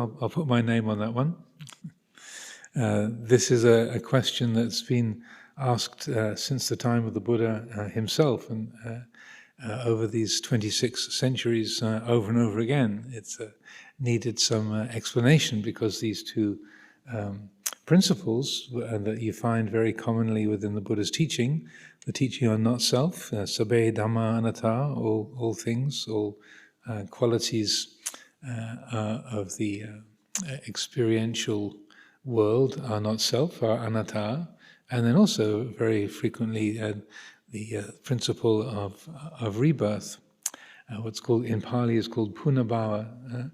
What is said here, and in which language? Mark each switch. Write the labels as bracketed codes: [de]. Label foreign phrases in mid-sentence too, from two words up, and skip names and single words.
[en] I'll put my name on that one. This is a question that's been asked since the time of the Buddha himself, and over these 26 centuries, over and over again. It's needed some explanation because these two principles that you find very commonly within the Buddha's teaching, the teaching on not self, [pi] sabbe dhamma anatta, [en] all things, all qualities of the experiential world are not self, are anatta, and then also very frequently the principle of rebirth, what's called in Pali is called punabhava.